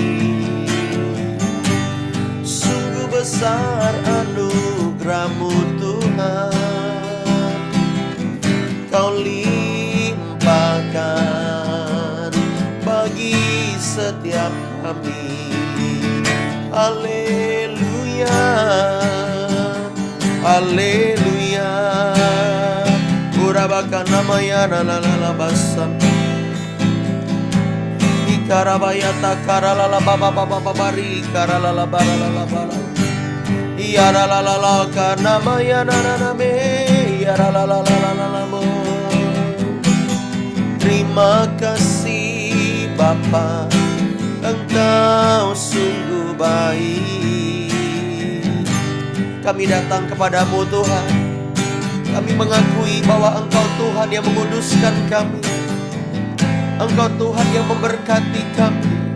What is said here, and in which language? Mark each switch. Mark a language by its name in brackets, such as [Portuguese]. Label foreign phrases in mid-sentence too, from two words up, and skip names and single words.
[Indonesian] Sungguh besar anugerah-Mu Tuhan, Kau limpahkan bagi setiap kami. Haleluya, haleluya. Urabaka namaya nalalabasan Ikarabayata karalala baba baba babari karalala baralala bara Yaralala kanamaya nananame Yaralalalalalalamo. Terima kasih Bapa, Engkau sungguh baik. Kami datang kepadamu Tuhan, kami mengakui bahwa Engkau Tuhan yang menguduskan kami, Engkau Tuhan yang memberkati kami.